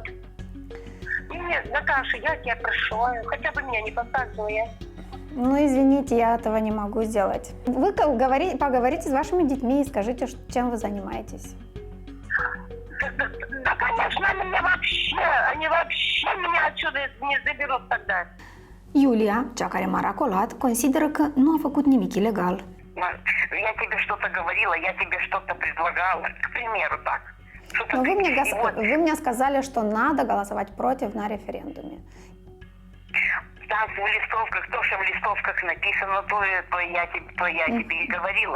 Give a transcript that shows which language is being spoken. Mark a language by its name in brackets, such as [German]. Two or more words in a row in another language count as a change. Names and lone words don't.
[Russian] Нет, Наташа, я тебя прошу, хотя бы меня не показывай. Ну, извините, я этого не могу сделать. Вы поговорите с вашими детьми и скажите, чем вы занимаетесь. Да, конечно, они вообще меня отсюда не заберут тогда. [Romanian] Iulia, cea care m-a racolat, consideră că nu a făcut nimic ilegal. [Russian] Я тебе что-то говорила, я тебе что-то предлагала, к примеру, так. Но вы мне сказали, что надо голосовать против на референдуме. Там в листовках, то, что в листовках написано, то я тебе и говорила.